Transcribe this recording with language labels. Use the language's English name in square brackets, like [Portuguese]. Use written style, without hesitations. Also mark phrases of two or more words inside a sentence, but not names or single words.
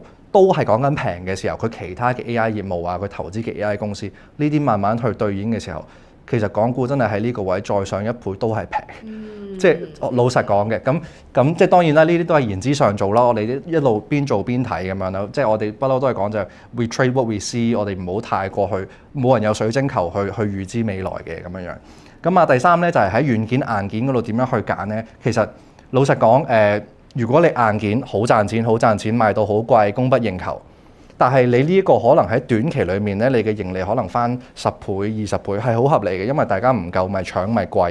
[Cantonese] 都係講緊平嘅時候，佢其他嘅 AI 業務啊，佢投資嘅 AI 公司呢啲慢慢去兌現嘅時候，其實港股真係喺呢個位再上一倍都係平，即係老實講嘅。咁即係當然啦，呢啲都係言之上做啦。我哋一路邊做邊睇咁樣啦。即係我哋不嬲都係講就係 [English] we trade what we see， [Cantonese] 我哋唔好太過去，冇人有水晶球去預知未來嘅咁樣樣。咁啊第三咧就係喺軟件硬件嗰度點樣去揀咧？其實老實講如果你硬件好賺錢賣到好貴，供不應求，但係你呢一個可能喺短期裏面咧，你嘅盈利可能翻10倍、20倍係好合理嘅，因為大家唔夠咪搶咪貴。